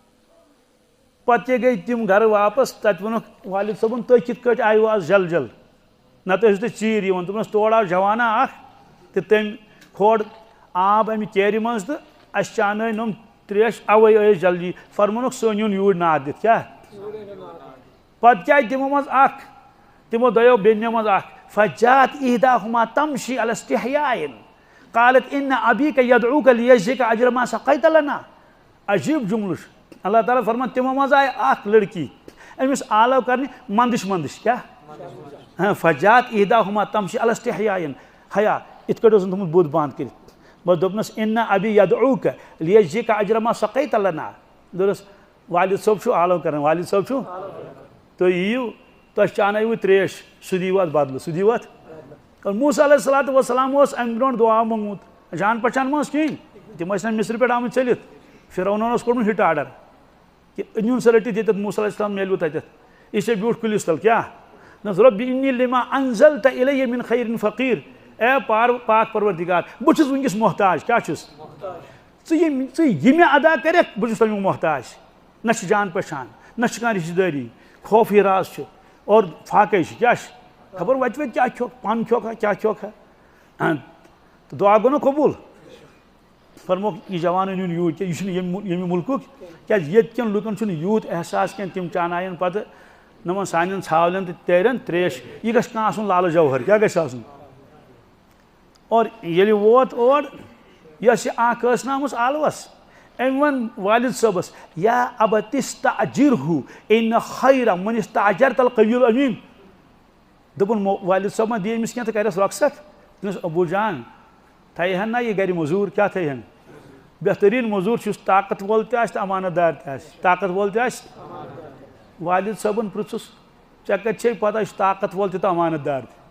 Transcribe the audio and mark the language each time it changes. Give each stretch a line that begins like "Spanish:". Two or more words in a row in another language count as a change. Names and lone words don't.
Kashmiri: پتہٕ کیٛاہ گٔے تِم گرٕ واپس تتہِ ووٚنُکھ والد صٲبن تُہۍ کِتھ کٲٹھۍ آیِوٕ آز جل نتہٕ ٲسِو تُہۍ ژیٖرۍ یِوان دوٚپنس تورٕ آو جوانا اکھ تہٕ تٔمۍ کھول آب امہِ کیرِ منٛز تہٕ اَسہِ چانٲے نۄم ترٛیش اوے ٲسۍ جلدی فرمونُکھ سُہ أنۍوُن یوٗرۍ ناد دِتھ کیٛاہ پتہٕ کیٛاہ تِمو منٛز اکھ تِمو دۄیو بیٚنیو منٛز اکھ
Arabic: فجات احداہما تمشی علی استحیاء قالت ان ابیٖکَ یدعوٗکَ لیجزِیَکَ اجر ما سقیت لنا
Kashmiri: عجیٖب جملہٕ چھُ اللہ تعالیٰ فرمان تِمو منٛز آیہِ اکھ لڑکی أمِس آلو کرنہِ منٛدٕچھ کیٛاہ
Arabic: فجات احداہما تمشی علی استحیاء
Kashmiri: حیا یِتھ کٲٹھۍ اوسُن تھوٚمُت بُتھ بنٛد کٔرِتھ بس دوٚپنس
Arabic: ان ابی یدعوٗکَ لیجزِیَکَ اجر ما سقیت لنا
Kashmiri: دوٚپنس والد صٲب چھُ آلو کران والد صٲب چھُ تُہۍ یِیِو تۄہہِ چانٲیوٕ ترٛیش سُہ دِیِو اَتھ بدلہٕ سُہ دِیِو اَتھ موسیٰ
Arabic: علیہ الصلوٰۃ والسلام
Kashmiri: اوس اَمہِ برونٛٹھ دُعا موٚنگمُت جان پہچان ما ٲس کِہیٖنۍ تِم ٲسۍ نہ مصرٕ پٮ۪ٹھ آمٕتۍ ژٔلِتھ فرعونن اوس کوٚرمُت
English: hit order
Kashmiri: کہِ أنۍوُن سا رٔٹِتھ ییٚتٮ۪تھ موسیٰ
Arabic: علیہ السلام
Kashmiri: میلوٕ تتٮ۪تھ یہِ چھےٚ بیوٗٹھ کُلِس تل کیٛاہ دَپس
Arabic: رۄبِّ اِنِّی لِما انزلت اِلَیَّ مِن خَیرٍ فقیٖر
Kashmiri: اے پاک پروردِگار بہٕ چھُس وٕنکیٚس محتاج کیٛاہ چھُس ژٕ یہِ مےٚ ادا کٔرِکھ بہٕ چھُس تَمیُک محتاج نہ چھِ جان پہچان نہ چھِ کانٛہہ رِشتہٕ دٲری خوف راز چھُ اور فاقے چھِ کیٛاہ چھِ خبر وَتہِ کیٛاہ کھیوٚکھ پن کھیوٚکھا کیٛاہ کھیوٚکھا تہٕ دُعا گوٚو نہ قبوٗل فرموکھ یہِ جوان أنۍوُن یوٗرۍ کیٛاہ یہِ چھُنہٕ ییٚمہِ مُلکُک کیٛازِ ییٚتہِ کٮ۪ن لُکن چھُنہٕ یوٗت احساس کینٛہہ تِم چاناین پتہٕ نۄمن سانٮ۪ن ژھاوٕلٮ۪ن تہٕ تیرٮ۪ن ترٛیش یہِ گژھِ کانٛہہ آسُن لالہٕ جوہر کیٛاہ گژھِ آسُن اور ییٚلہِ ووت اور یۄس یہِ اکھ ٲس نہ آمٕژ آلوس أمۍ ووٚن والد صٲبس
Arabic: یا ابت استأجرہُ اِنَّ خَیرَ مَنِ اسْتَأْجَرْتَ الْقَوِیُّ الْأَمیٖن
Kashmiri: دوٚپُن والد صٲب ما دِ أمِس کینٛہہ تہٕ کَرٮ۪س رۄخصت دوٚپنس ابوٗ جان تھایہِ ہن نہ یہِ گرِ موٚزوٗر کیٛاہ تھایہِ ہن بہتریٖن موٚزوٗر چھُ یُس طاقت وول تہِ آسہِ تہٕ امانت دار تہِ آسہِ طاقت وول تہِ آسہِ والد صٲبن پرٛژھُس ژےٚ کتہِ چھے پتہ یہِ چھُ طاقت وول تہِ تہٕ امانت دار